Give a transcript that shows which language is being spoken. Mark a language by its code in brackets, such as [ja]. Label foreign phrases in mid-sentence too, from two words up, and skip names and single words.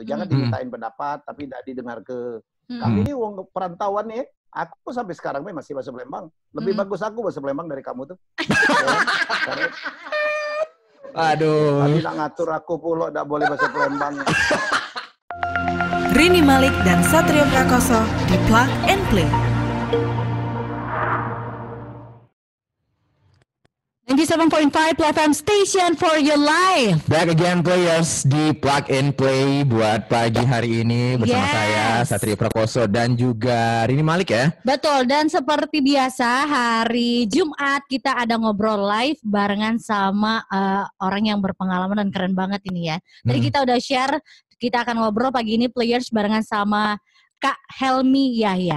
[id] Jangan dimintain pendapat tapi tidak didengar ke kami ini wong perantauan nih. Aku sampai sekarang masih bahasa Palembang. Lebih bagus aku bahasa Palembang dari kamu tuh. Ya, Aduh. tadi nak ngatur aku pula tidak boleh bahasa Palembang. Rini Malik dan Satrio Prakoso di Plug and Play. [en] 97.5 FM Station for your life. Back again players [id] di Plug and Play buat pagi hari ini bersama saya Satrio Prakoso dan juga Rini Malik ya. Betul, dan seperti biasa hari Jumat kita ada ngobrol live barengan sama orang yang berpengalaman dan keren banget ini ya. Tadi kita udah share, kita akan ngobrol pagi ini players barengan sama Kak Helmi Yahya.